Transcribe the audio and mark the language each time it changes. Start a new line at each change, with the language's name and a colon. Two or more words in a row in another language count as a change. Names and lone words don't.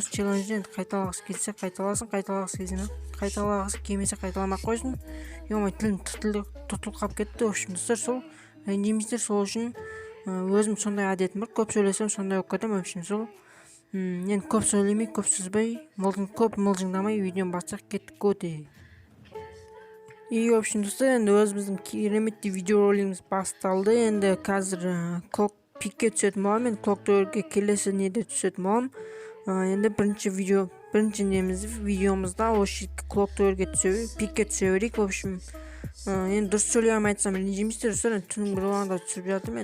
Kazakh: Осы челленджді енді қайталағысы келсе қайталасын, қайталағысы келмесе қайталамай қойсын. Тілім тұтылып қалып кетті.
Russian: В общем
Kazakh: достар, сол ренжімейсіздер. Сол үшін өзім сондай әдетім бар, көп сөйлесем сондай болып кетемін.
Russian: В общем
Kazakh: сол енді көп сөйлемей, көп сөзбей, көп мылжыңдамай видеоны бастап кеттік көте.
Russian: И в общем
Kazakh: достар, енді өзіміздің кереметті видеоролигіміз басталды. Енді қазір пикке түсетін боламын, енді клоктойерге келесі неде түсетін боламын. Енді бірінші видеомызда осы клоктойерге пикке түсе берейік.
Russian: В общем
Kazakh: енді дұрыс сөйлей алмай айтсам ренжімейсіздер достар, енді түннің бір уақытында түсіріп жатырмын.